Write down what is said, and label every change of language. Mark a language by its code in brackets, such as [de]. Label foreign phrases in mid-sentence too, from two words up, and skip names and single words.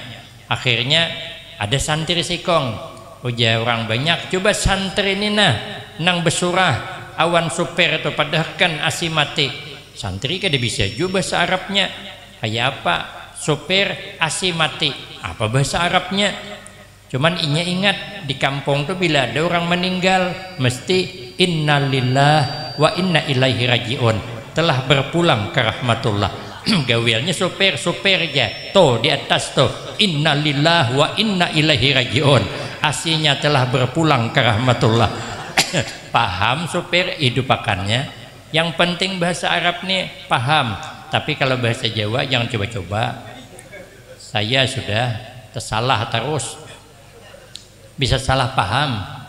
[bjn] Akhirnya ada santri sikong. Ujar orang banyak, coba santri ini nang besurah awan supir itu padahkan asi mati. Santri kada bisa juga bahasa Arabnya. Kayak apa? Supir asi mati. Apa bahasa Arabnya? Cuman inya ingat di kampung tuh bila ada orang meninggal mesti [ar] إنا لله وإنا إليه راجعون. [id] Telah berpulang ke rahmatullah. [bjn] Gawilnya supir aja. Tuh di atas tuh [ar] إنا لله وإنا إليه راجعون. [bjn] Asinya telah berpulang ke rahmatullah. Paham supir hidupakannya. Yang penting bahasa Arab nih paham. Tapi kalau bahasa Jawa jangan coba-coba. Saya sudah tersalah terus. Bisa salah paham.